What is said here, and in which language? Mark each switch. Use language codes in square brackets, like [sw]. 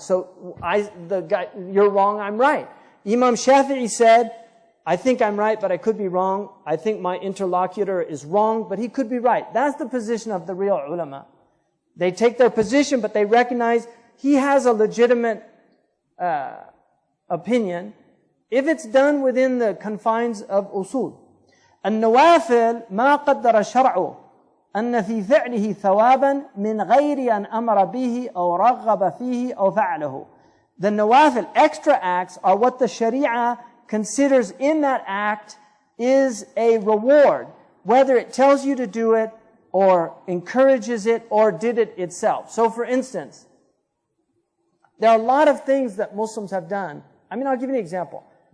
[en] So you're wrong, I'm right. Imam Shafi'i said, I think I'm right, but I could be wrong. I think my interlocutor is wrong, but he could be right. That's the position of the real ulama. They take their position, but they recognize he has a legitimate opinion if it's done within the confines of usul. [ar] النوافل ما قدر الشرع أن في فعله ثوابا من غير أن أمر به أو رغب فيه أو فعله. [en] The nawafil, extra acts, are what the Sharia considers in that act is a reward, whether it tells you to do it or encourages it or did it itself. So for instance, there are a lot of things that Muslims have done. I mean, I'll give you an example.